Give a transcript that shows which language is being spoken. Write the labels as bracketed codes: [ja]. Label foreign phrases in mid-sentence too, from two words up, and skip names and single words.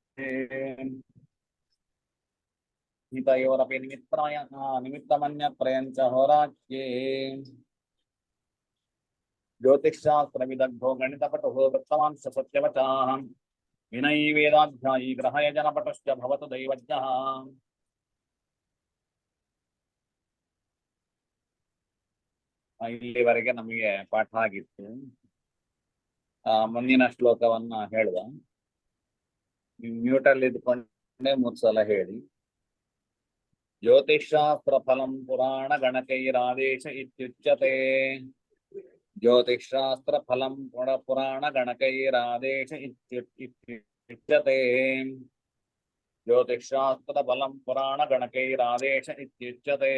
[sa] हितयोरपि निमित्तमन्यत्रयं च होराख्ये ज्योतिषशास्त्रविदग्धो गणितपटुः वृत्तवान् स सत्यवचाः विनयी वेदाध्यायी ग्रहयजनपटुश्च भवतु दैवज्ञः [kn] ಇಲ್ಲಿವರೆಗೆ ನಮಗೆ ಪಾಠ ಆಗಿತ್ತು. ಮುಂದಿನ ಶ್ಲೋಕವನ್ನ ಹೇಳುವ. ಮ್ಯೂಟಲ್ಲಿ ಇದ್ಕೊಂಡೆ 3 ಸಲ ಹೇಳಿ. [sa] ಜ್ಯೋತಿಷಾಸ್ತ್ರ ಫಲಂ ಪುರಾಣ ಗಣಕೈರಾದೇಶ ಇತ್ಯುಚ್ಯತೆ. ಜ್ಯೋತಿಷಾಸ್ತ್ರ ಫಲಂ ಪುರಾಣ ಗಣಕೈರಾದೇಶ ಇತ್ಯುಚ್ಯತೆ. ಜ್ಯೋತಿಷಾಸ್ತ್ರ ಫಲಂ ಪುರಾಣ ಗಣಕೈರಾದೇಶ ಇತ್ಯುಚ್ಯತೆ.